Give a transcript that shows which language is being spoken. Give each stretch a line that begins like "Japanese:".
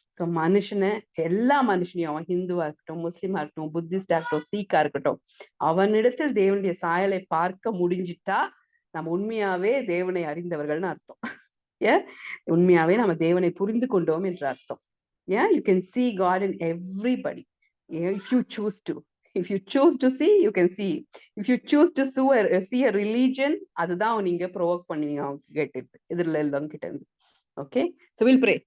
Tamil: So எல்லா மனுஷனையும், அவன் ஹிந்துவா இருக்கட்டும், முஸ்லீமா இருக்கட்டும், புத்திஸ்டா இருக்கட்டும், சீக்கா இருக்கட்டும், அவனிடத்தில் தேவனுடைய சாயலை பார்க்க முடிஞ்சிட்டா நம்ம உண்மையாவே தேவனை அறிந்தவர்கள்னு அர்த்தம். ஏன், உண்மையாவே நம்ம தேவனை புரிந்து கொண்டோம் என்று அர்த்தம்.
English: ஏன், you can see God in everybody if you choose to. If you choose to see, you can see. If you choose to see a religion,
Tamil: அதுதான் நீங்க ப்ரொவோக் பண்ணுவீங்க அவங்க கேட்டு இதுல எல்லாம் கிட்ட இருந்து. Okay,
English: So will pray.